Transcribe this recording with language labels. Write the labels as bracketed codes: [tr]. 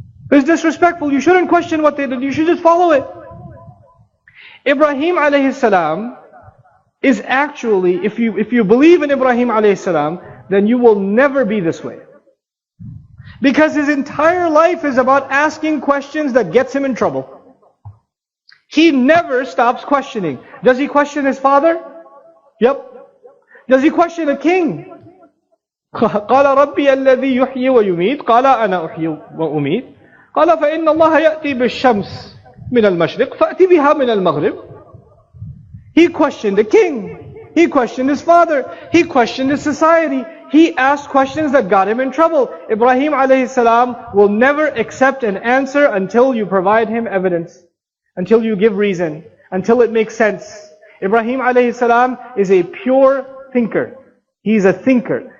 [en] It's disrespectful. You shouldn't question what they did, you should just follow it. Ibrahim alayhi salam is actually, if you believe in Ibrahim alayhi salam, then you will never be this way. Because his entire life is about asking questions that gets him in trouble. He never stops questioning. Does he question his father? Yep. Does he question a king? [ar] قال ربي الذي يحيي ويميت قال أنا أحيي وأميت قال فإن الله يأتي بالشمس من المشرق فأتي بها من المغرب. [en] He questioned the king. He questioned his father. He questioned his society. He asked questions that got him in trouble. Ibrahim alayhi salam will never accept an answer until you provide him evidence, until you give reason, until it makes sense. Ibrahim alayhi salam is a pure thinker. He's a thinker.